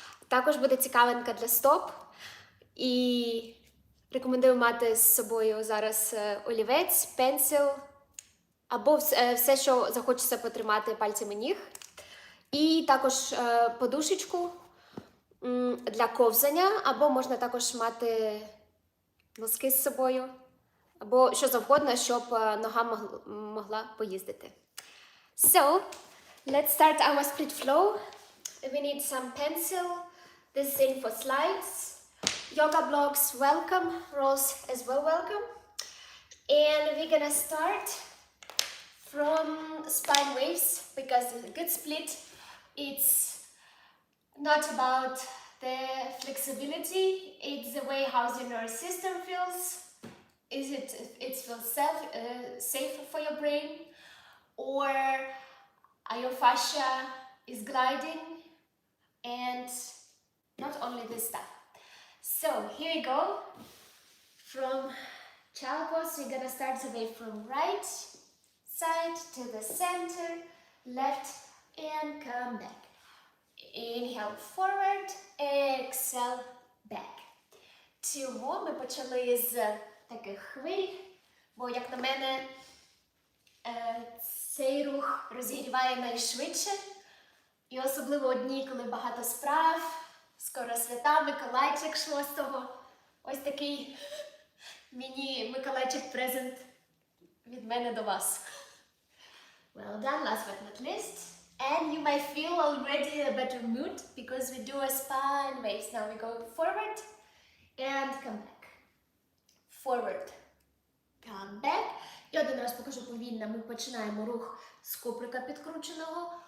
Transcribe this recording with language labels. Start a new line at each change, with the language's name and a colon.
Ukrainian: Також буде цікавинка для стоп. І рекомендую мати з собою зараз олівець, пенсил, або все, що захочеться потримати пальцями ніг. І також подушечку для ковзання, або можна також мати носки з собою, або що завгодно, щоб нога могла поїздити.
English: So, let's start our split flow. We need some pencil. This is in for slides. Yoga blocks, welcome. Rolls as well, welcome. And we're gonna start from spine waves, because a good split, it's not about the flexibility, it's the way how the nervous system feels. It feels safe for your brain, or your fascia is gliding, and not only this stuff. So here we go. From child pose, we're gonna start the way from right side to the center, left, and come back. Inhale forward, exhale back.
Ukrainian: Чому ми почали з таких хвиль, бо, як на мене, цей рух розігріває найшвидше. І особливо у дні, коли багато справ, скоро свята, Миколайчик 6-го. Ось такий міні-Миколайчик-презент від мене до вас.
English: Well done, last but not least. And you might feel already a better mood, because we do a spine waves. Now we go forward and come back. Forward, come back.
Ukrainian: І один раз покажу повільно. Ми починаємо рух з куприка підкрученого.